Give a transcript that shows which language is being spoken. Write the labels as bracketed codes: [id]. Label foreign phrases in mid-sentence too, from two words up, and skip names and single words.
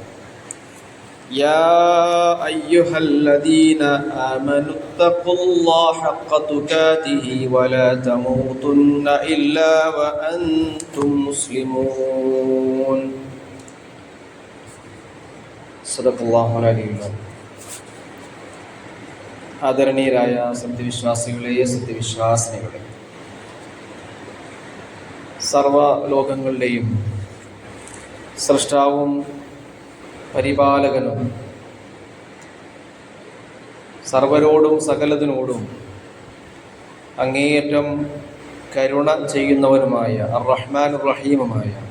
[ar] يا أيها الذين آمنوا اتقوا الله حق تقاته ولا تموتن إلا وأنتم مسلمون صدق الله العلي [ml] ആദരണീയരായ സത്യവിശ്വാസികളെ സത്യവിശ്വാസിനികളെ, സർവ ലോകങ്ങളുടെയും സൃഷ്ടാവും പരിപാലകനും സർവരോടും സകലതിനോടും അങ്ങേയറ്റം കരുണ ചെയ്യുന്നവനുമായ അർ-റഹ്മാൻ റഹീമുമായ